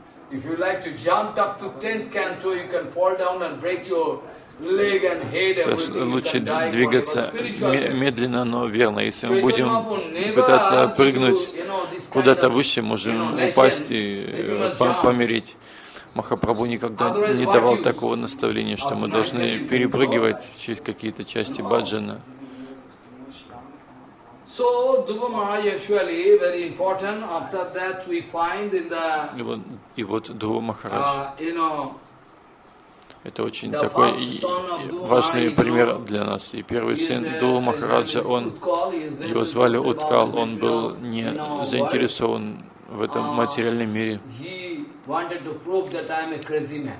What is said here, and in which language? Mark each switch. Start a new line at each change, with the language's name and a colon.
English: If you like to jump up to 10th canto, you can fall down and break your leg and head.
Russian: То есть лучше двигаться медленно, но верно. Если мы будем пытаться прыгнуть куда-то выше, можем упасть и помереть. Махапрабху никогда не давал такого наставления, что мы должны перепрыгивать через какие-то части баджана.
English: So Dhruva Maharaj actually very important. After that, we find in the.
Russian: И вот Dhruva Maharaj. Это очень такой важный пример для нас. И первый сын Dhruva Maharaja, он его звали Уткал, он был не заинтересован в этом материальном мире.
English: Wanted to prove that I am a crazy man.